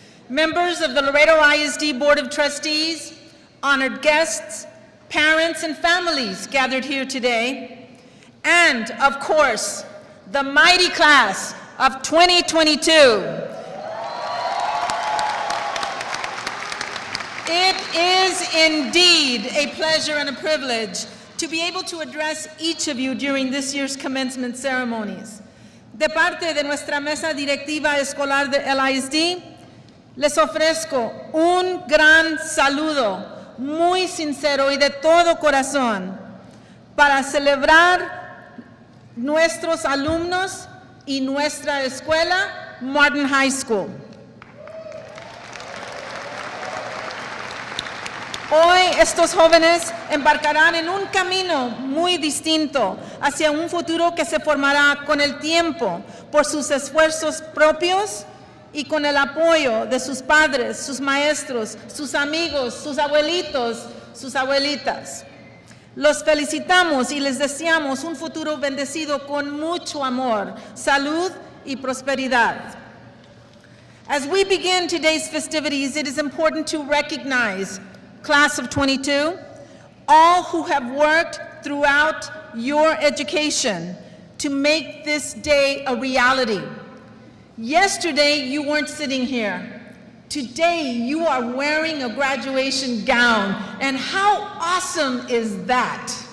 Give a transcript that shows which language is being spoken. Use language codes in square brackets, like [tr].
[en] Members of the Laredo ISD Board of Trustees, honored guests, parents and families gathered here today, and of course, the mighty class of 2022. It is indeed a pleasure and a privilege to be able to address each of you during this year's commencement ceremonies. [es] De parte de nuestra mesa directiva escolar de LISD, les ofrezco un gran saludo muy sincero y de todo corazón para celebrar nuestros alumnos y nuestra escuela, Martin High School. Hoy estos jóvenes embarcarán en un camino muy distinto hacia un futuro que se formará con el tiempo por sus esfuerzos propios y con el apoyo de sus padres, sus maestros, sus amigos, sus abuelitos, sus abuelitas. Los felicitamos y les deseamos un futuro bendecido con mucho amor, salud y prosperidad. [en] As we begin today's festivities, it is important to recognize, Class of 22, all who have worked throughout your education to make this day a reality. Yesterday, you weren't sitting here. Today, you are wearing a graduation gown, and how awesome is that?